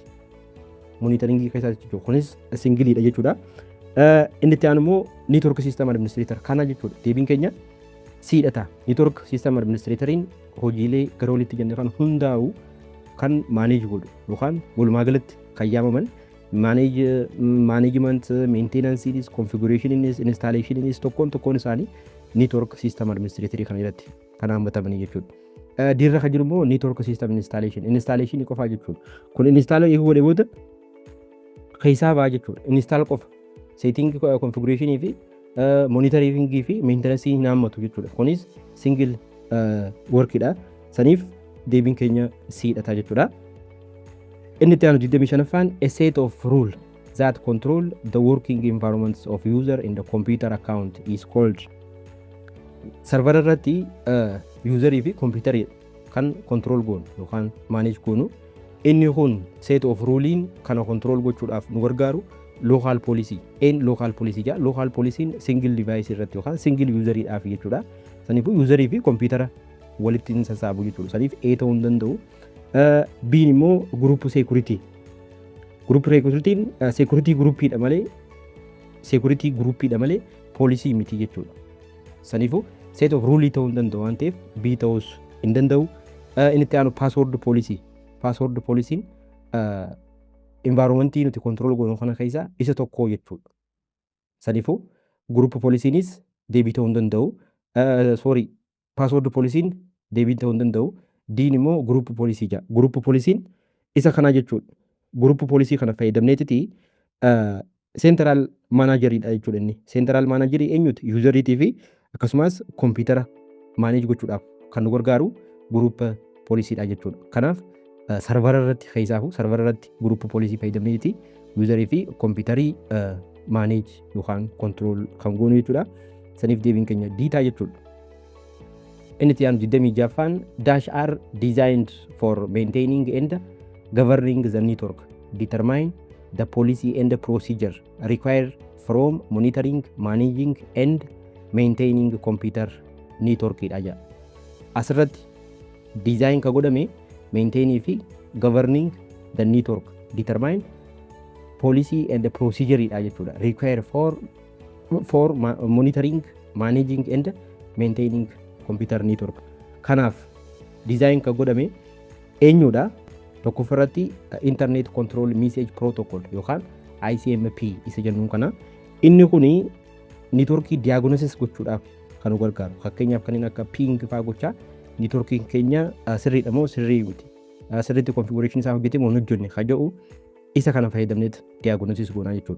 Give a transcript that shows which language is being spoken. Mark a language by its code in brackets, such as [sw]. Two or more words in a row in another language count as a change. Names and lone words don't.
[om] Monitoringii keessaa jechuudha. Kunis singleidha jechuudha. Inni itti aanu immoo [en] network system administrator [om] kana jechuudha. Deebiin keenya siidhata. [en] Network system administratoriin [om] hojiilee gara walitti jenne kan hundaa'u kan manage godhu yookaan walumaa galatti kan yaamaman [en] management, maintenance, configuration, installation [om] tokkoon isaanii [en] network system administrator [om] kan irratti kan hammatamanii jechuudha. Dirra kan jiru immoo [en] network system installation [om] qofaa jechuudha. Kun install eeguu godhe booda keessaa ba'a jechuudha. Install qofa [en] setting configuration [om] fi monitoring fi maintenance hin hammatu jechuudha. Kunis [en] single workidha. [om] Saniif deebiin keenya siidhata jechuudha. Inni itti aanu 25ffaan [en] a set of rule that control the working environments of user in the computer account is called [om] server irratti userii fi computerii kan control goonu yookaan manage goonu inni kun [en] set of rulein [om] kana control gochuudhaaf nu gargaaru [en] local policy [om] ja [en] local policyin single device [om] irratti yookaan [en] single userii [om] dhaaf jechuudha. Saniifuu userii fi computera walitti hin sassaabu jechuudha. Saniif A ta'uu hin danda'u. Biin immoo [en] group security. Group security [om] groupidha malee policy miti jechuudha. Saniifuu [en] set of rule [om] ta'uu hin danda'u waan ta'eef B ta'uus hin danda'u. Inni itti aanu [en] password policy. Password policyin [om] environmentii nuti control goonu kana keessaa isa tokko jechuudha. Saniifuu [en] group policyinis [om] deebii ta'uu hin danda'u. [en] Password policyin [om] deebii ta'uu hin danda'u. Diin immoo [en] group policy [om] ja. [en] Group policyin [om] isa kana jechuudha. [en] Group policy [om] kana fayyadamneetiti [en] central manageridha [om] jechuudha inni. [en] Central managerii [om] eenyuti? Useriitii fi akkasumas computer manage gochuudhaaf kan nu gargaaru [en] group policyidha [om] jechuudha. Kanaaf server irratti keessaafu server irratti [en] group policy [om] fayyadamneetiti userii fi computerii manage yookaan control kan goonu jechuudha. Saniif deebiin keenya diitaa jechuudha. [en] Inni itti aanu 26ffaan dash are designed for maintaining and governing the network, determine the policy and the procedure required from monitoring, managing and maintaining computer network idha. [om] Asirratti design ka godhame [en] maintain fi governing the network, determine policy and the procedure [om] idha jechuudha. [en] Required for monitoring, managing and maintaining computer network. [om] Kanaaf design ka godhame eenyudha? Tokkoffaratti [en] internet control message protocol [om] yookaan ICMP isa jennuun kana. Inni kuni networkii diagnosis gochuudhaaf kan nu gargaaru. Fakkeenyaaf kanneen akka ping fa'aa gochaa networkiin keenya sirriidha moo sirrii miti. Sirriitti configuration isaa hojjetee moo hin hojjenne kan jedhu isa kana fayyadamneet diagnosis goonaa jechuudha.